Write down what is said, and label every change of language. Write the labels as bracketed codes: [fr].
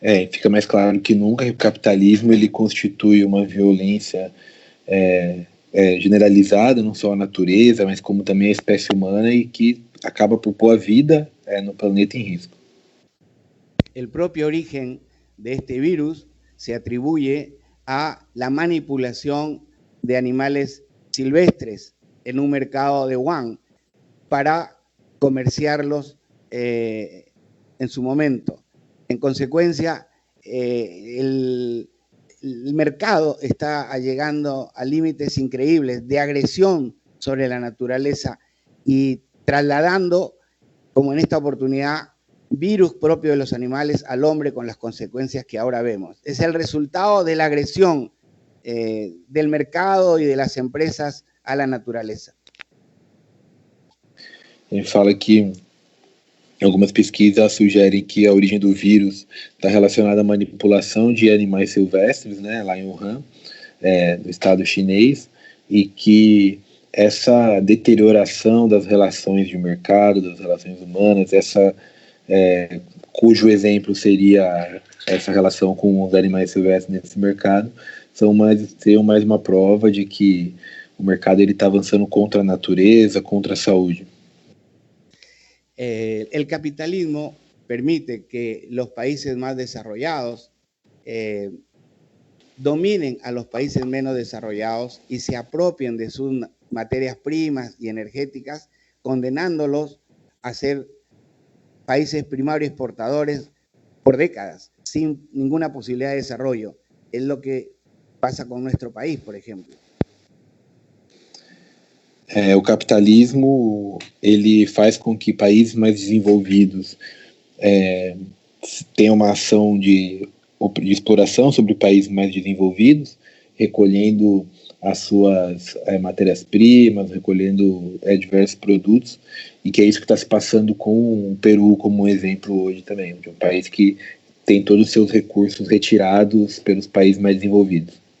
[pt] Fica mais claro que nunca que o capitalismo ele constitui uma violência generalizada, não só à natureza, mas como também à espécie humana e que acaba por pôr a vida no planeta em risco. [es] El propio origen de este virus se atribuye a la manipulación de animales silvestres en un mercado de Wuhan para comerciarlos en su momento. En consecuencia, el mercado está llegando a límites increíbles de agresión sobre la naturaleza y trasladando como en esta oportunidad, virus propio de los animales al hombre con las consecuencias que ahora vemos. Es el resultado de la agresión del mercado y de las empresas a la naturaleza. [pt] Ele fala que algumas pesquisas sugerem que a origem do vírus está relacionada à manipulação de animais silvestres, né, lá em Wuhan, no estado chinês, e que essa deterioração das relações de mercado, das relações humanas, cujo exemplo seria essa relação com os animais silvestres nesse mercado, seriam mais uma prova de que o mercado está avançando contra a natureza, contra a saúde. [es] El capitalismo permite que los países más desarrollados dominen a los países menos desarrollados y se apropien de sus materias primas y energéticas, condenándolos a ser países primarios exportadores por décadas, sin ninguna posibilidad de desarrollo. Es lo que pasa con nuestro país, por ejemplo. [pt] O capitalismo, ele faz com que países mais desenvolvidos tenham uma ação de exploração sobre países mais desenvolvidos, recolhendo as suas matérias-primas, recolhendo diversos produtos, e que é isso que está se passando com o Peru como um exemplo hoje também, de um país que tem todos os seus recursos retirados pelos países mais desenvolvidos.